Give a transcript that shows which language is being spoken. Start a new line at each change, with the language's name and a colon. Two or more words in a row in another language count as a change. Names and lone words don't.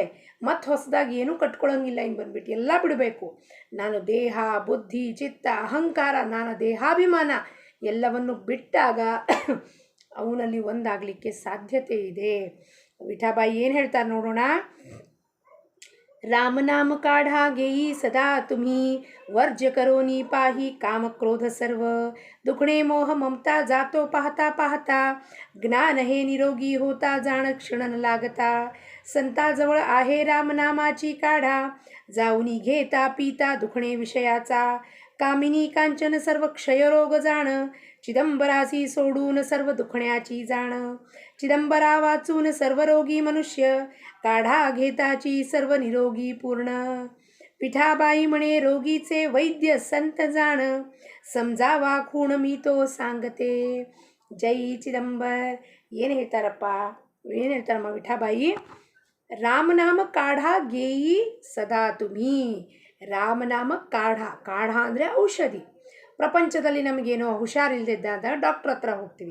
Kannada: ಮತ್ತು ಹೊಸದಾಗಿ ಏನೂ ಕಟ್ಕೊಳ್ಳೋಂಗಿಲ್ಲ. ಹಿಂಗೆ ಬಂದುಬಿಟ್ಟು ಎಲ್ಲ ಬಿಡಬೇಕು. ನಾನು ದೇಹ ಬುದ್ಧಿ ಚಿತ್ತ ಅಹಂಕಾರ, ನಾನು ದೇಹಾಭಿಮಾನ ಎಲ್ಲವನ್ನು ಬಿಟ್ಟಾಗ ಅವನಲ್ಲಿ ಒಂದಾಗಲಿಕ್ಕೆ ಸಾಧ್ಯತೆ ಇದೆ. ವಿಠಾಬಾಯಿ ಏನು ಹೇಳ್ತಾರೆ ನೋಡೋಣ.
Marathi: राम नाम काढा घेई सदा तुम्ही, वर्ज्य करोनी पाही काम क्रोध सर्व, दुखणे मोह ममता जातो पाहता पाहता, ज्ञान हे निरोगी होता जाण क्षण न लागता, संताजवळ आहे रामनामाची काढा, जाऊनी घेता पिता दुखणे विषयाचा, कामिनी कांचन सर्व क्षयरोग जाण, चिदंबरासी सोडून सर्व दुखण्याची जाण, चिदंबरा वाचून सर्व रोगी मनुष्य, काढा घेताची सर्व निरोगी पूर्ण, विठाबाई म्हणे रोगीचे वैद्य संत जाण, समजावा खूण मी तो सांगते.
Kannada: ಜೈ ಚಿದಂಬರ್. ಏನು ಹೇಳ್ತಾರಪ್ಪ, ಏನು ಹೇಳ್ತಾರಮ್ಮ ವಿಠಾಬಾಯಿ?
Marathi: रामनाम काढा घेई सदा तुम्ही. रामनाम काढा,
Kannada: ಕಾಢ ಅಂದರೆ ಔಷಧಿ. ಪ್ರಪಂಚದಲ್ಲಿ ನಮಗೇನೋ ಹುಷಾರಿಲ್ದಿದ್ದಾಗ ಡಾಕ್ಟ್ರ್ ಹತ್ರ ಹೋಗ್ತೀವಿ.